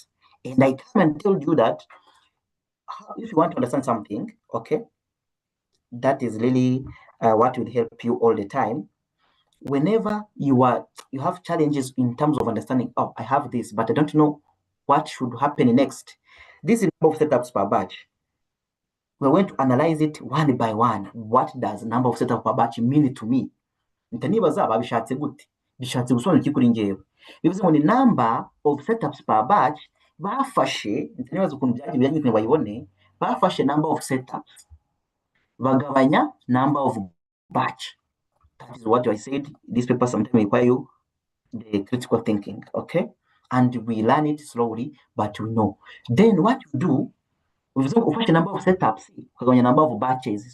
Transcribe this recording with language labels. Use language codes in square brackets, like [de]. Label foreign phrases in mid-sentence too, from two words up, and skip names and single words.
[en] And I come and tell you that if you want to understand something, okay, that is really what will help you all the time. Whenever you have challenges in terms of understanding, oh, I have this, but I don't know what should happen next. This is number of setups per batch. We're going to analyze it one by one. What does number of setups per batch mean to me? [rw] Ntanibaza babishatse gute? Bishatse gusobanura iki kuri njyewe? Bivuze ngo ni [en] number of setups per batch [rw] bafashe, ntanibaza ukuntu byagiye kugira bayibone, bafashe [en] number of setups [rw] bagabanya [en] number of batch. That is what I said. This paper sometimes require you the critical thinking, okay? And we learn it slowly, but we know. Then what you do, we've got a number of setups, a number of batches.